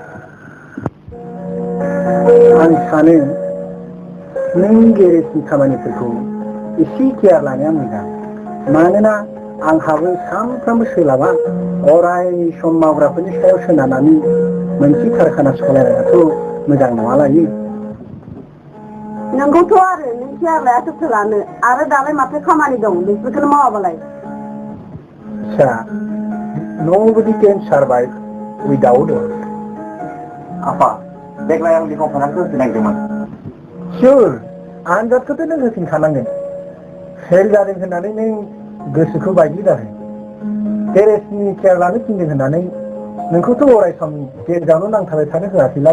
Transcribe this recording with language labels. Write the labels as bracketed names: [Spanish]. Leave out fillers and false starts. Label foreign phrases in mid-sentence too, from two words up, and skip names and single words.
[Bodo] आं सानो नों गेरेजनि खामानिफोरखौ एसे केयार लानाया मोजां मानोना आंहाबो सानफ्रामबो सोलाबा अराय सम मावग्राफोरनि सायाव सोनारनानै मोनसे कारखाना सालायनायाथ' मोजां नङा लायो नोंगौथ' आरो नों केयार लाया सोरथो लानो आरो दालाय माथो खामानि दं बेफोरखौनो मावाबालाय फिसा [English] nobody can survive without us [Bodo] आफा देग्लाय आं लेखा फानाखौ होफिननांदोंमोन सियर आनजादखौथ' नों होफिनखानांगोन फेल जादों होननानै नों गोसोखौ बायग्लिदारो गेरेजनि केयार लानो थिनदों होननानै नोंखौथ' अराय सम गेरेजावनो नांथाबाय थानो होआखैलाय